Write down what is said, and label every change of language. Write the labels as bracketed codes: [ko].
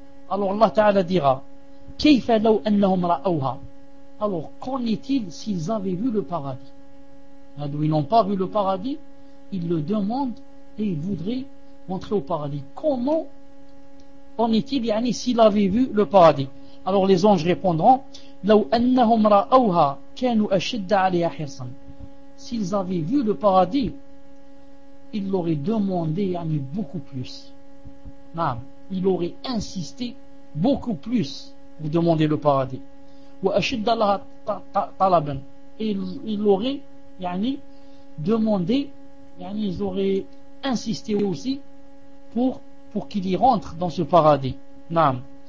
[fr] Alors Allah ta'ala dira [ar] كيف لو انهم ra'uha [fr] alors qu'en est-il s'ils avaient vu le paradis. Alors, ils n'ont pas vu le paradis, ils le demandent et ils voudraient rentrer au paradis. Comment en est-il yani s'ils avaient vu le paradis? Alors les anges répondront [ar] لو انهم ra'uha كانوا اشد عليها حرصا. [fr] S'ils avaient vu le paradis, ils l'auraient demandé yani, beaucoup plus. Non, ils auraient insisté beaucoup plus pour demander le paradis. Ou [ar] achid Allah talaban. [fr] Et ils l'auraient yani, demandé, yani, ils auraient insisté aussi pour qu'il y rentre dans ce paradis. Non.